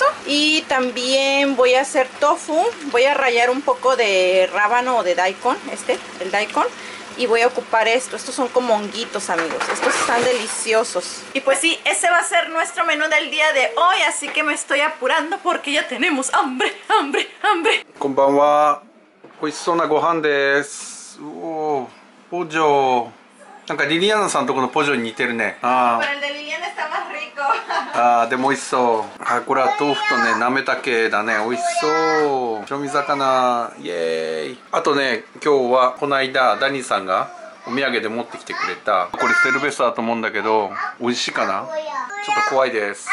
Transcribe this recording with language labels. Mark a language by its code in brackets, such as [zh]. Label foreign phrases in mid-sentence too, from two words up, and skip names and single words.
[es] Y también voy a hacer tofu. Voy a rallar un poco de rábano o de daikon, el daikon. Y voy a ocupar estos son como honguitos, amigos. Estos están deliciosos. Y pues sí, ese va a ser nuestro menú del día de hoy. Así que me estoy apurando porque ya tenemos hambre, hambre, hambre. [ja] Konbanwa. 美味しそうなご飯です. Pojo. なんかリリアナさんとこのポジョに似てるね。 [es] ああ。Pero el de Liliana está más rico. [ja] ああ、でも美味しそう。あ、これは豆腐とね、なめたけだね。美味しそう。白身魚、イエーイ。あとね、今日はこの間ダニーさんがお土産で持ってきてくれた。これセルベスだと思うんだけど、美味しいかな？ちょっと怖いです。